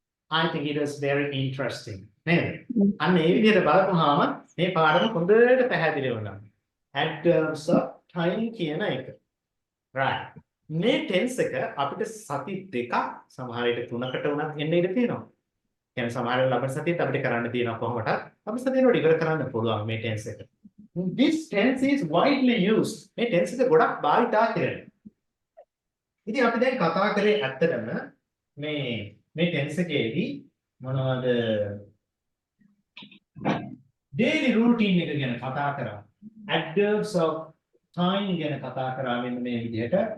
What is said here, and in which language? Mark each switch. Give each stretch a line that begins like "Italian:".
English: I think it was very interesting.
Sinhala: නේද? අන්න ඒ විදිහට බලපුවාම මේ පාඩම හොඳට පැහැදිලි වුණා.
English: adverbs of time කියන එක. right.
Sinhala: මේ tense එක අපිට සති දෙකක් සමහර විට තුනකට උනත් එන්න ඉඩ තියෙනවා. කියන්නේ සමහර වෙලාවට ලබන සතියේත් අපිට කරන්න තියෙනවා කොහොමද? අපි සතියේට ඉවර කරන්න පුළුවන් මේ tense එක.
English: This tense is widely used.
Sinhala: මේ tense එක ගොඩක් භාවිතා කරනවා. ඉතින් අපි දැන් කතා කරේ ඇත්තටම මේ tense එකේදී මොනවද daily routine එක ගැන කතා කරා. adverbs of time ගැන කතා කරා මෙන්න මේ විදිහට.